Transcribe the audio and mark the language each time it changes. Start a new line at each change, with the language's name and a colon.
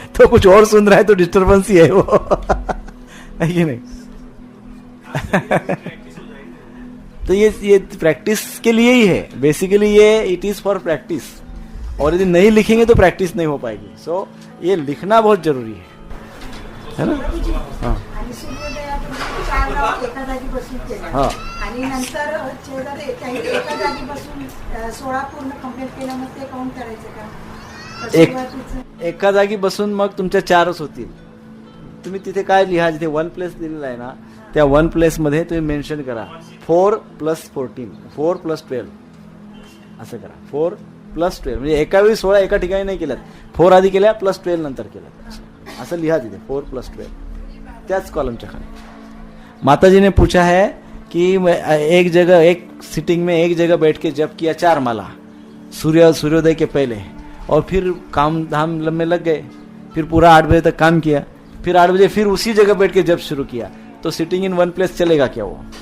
Hindi: तो कुछ और सुन रहा है तो डिस्टर्बेंस ही है वो, है कि नहीं? तो ये प्रैक्टिस के लिए ही है बेसिकली, ये
English: It is for practice.
Hindi: और यदि नहीं लिखेंगे तो प्रैक्टिस नहीं हो पाएगी. सो ये लिखना बहुत जरूरी है ना. हाँ
Marathi: आणि सूर्योदयापूर्वी 4 राऊंड एका जागी बसून केला हा. आणि नंतर एका जागी बसून 16 पूर्ण कंप्लीट केलं, मग ते काउंट करायचं का? सुरुवातीचं एका जागी बसून मग तुमच्या 4च होतील. तुम्ही तिथे काय लिहा, जिथे 1 प्लेस दिलेला आहे ना, त्या 1 प्लेस मध्ये तुम्ही मेन्शन करा 4 + 14, 4 + 12 असं करा. 4 + 12 म्हणजे एका वेळी 16 एका ठिकाणी नाही केल्यात, 4 आधी केल्या +12 नंतर केल्यात असं लिहा तिथे 4 + 12 त्याच कॉलमच्या खाली.
Hindi: माताजी ने पूछा है कि एक जगह एक सिटिंग में एक जगह बैठ के जप किया 4 माला सूर्योदय के पहले, और फिर काम धाम में लग गए, फिर पूरा 8 बजे तक काम किया, फिर 8 बजे फिर उसी जगह बैठ के जप शुरू किया, तो सिटिंग इन 1 प्लेस चलेगा क्या वो?